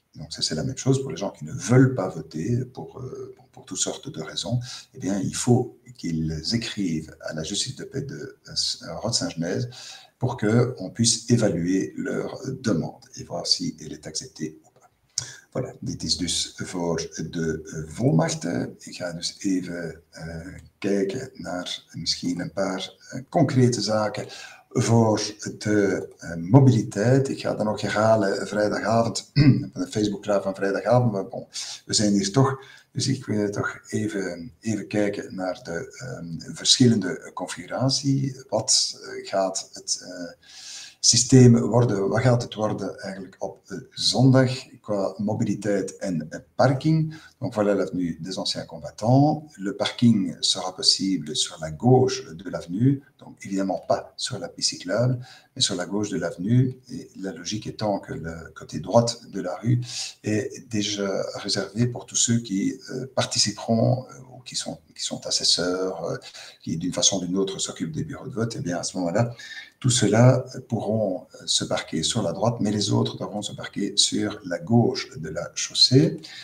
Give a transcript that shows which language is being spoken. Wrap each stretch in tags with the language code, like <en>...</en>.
<fr>Donc, ça, c'est la même chose pour les gens qui ne veulent pas voter pour toutes sortes de raisons. Eh bien, il faut qu'ils écrivent à la justice de paix de Rode-Saint-Genèse pour qu'on puisse évaluer leur demande et voir si elle est acceptée ou pas.</fr> <nl>Voilà, dit is dus voor de volmachten. Ik ga dus even kijken naar misschien een paar concrete zaken voor de mobiliteit. Ik ga dat nog herhalen vrijdagavond, een Facebook live van vrijdagavond, maar bon, we zijn hier toch, dus ik wil toch even kijken naar de verschillende configuratie. Wat gaat het systeem worden, wat gaat het worden eigenlijk op zondag qua mobiliteit en parking.</nl> <fr>Donc voilà l'avenue des anciens combattants. Le parking sera possible sur la gauche de l'avenue, donc évidemment pas sur la piste cyclable, mais sur la gauche de l'avenue, et la logique étant que le côté droite de la rue est déjà réservé pour tous ceux qui participeront ou qui sont assesseurs, qui d'une façon ou d'une autre s'occupent des bureaux de vote. Et bien à ce moment-là, tout ceux-là pourront se parquer sur la droite, mais les autres devront se parquer sur la gauche de la chaussée.</fr>